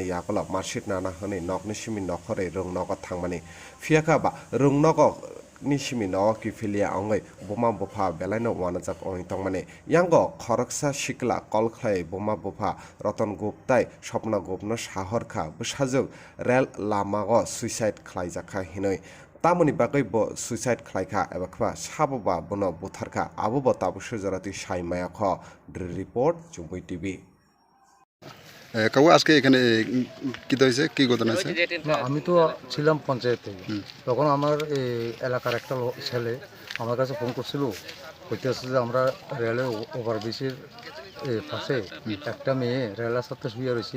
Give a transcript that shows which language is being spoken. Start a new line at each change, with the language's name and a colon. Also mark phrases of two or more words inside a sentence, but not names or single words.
Kok Borok: यागल मार्कशीट नाना हनै नगनि सिमि नखरै रोंनगो थांमाने फियाका बा रोंनगो निसिमी नवा किफिलिया अंगै बोमा बोफा बेलायनो वानाजाक ओइ तंमाने यांगो खरकसा शिकला कलख्लाय बोमा बोफा रतन गुप्ताय स्वप्न गुप्तनो साहरखा बसाजुक रेल लामागो सुइसाइड खलायजाखा हिनै तामुनि बागै ब सुइसाइड खलायखा एबा खबा साबोबा बनो बुथारखा आबोबो ताबुसु जराति साइमाया ख रिपोर्ट चुम्बई टीवी
Bangla: কাউ আজকে এখানে কি হয়েছে কি ঘটনা আছে না আমি তো ছিলাম পঞ্চায়েতে তখন আমার এলাকার একটা ছেলে আমার কাছে ফোন করছিল কইতেছে যে আমরা রেলের ওভারব্রিজের পাশে একটা মেয়ে রেলের সাথে শুয়ে রয়েছে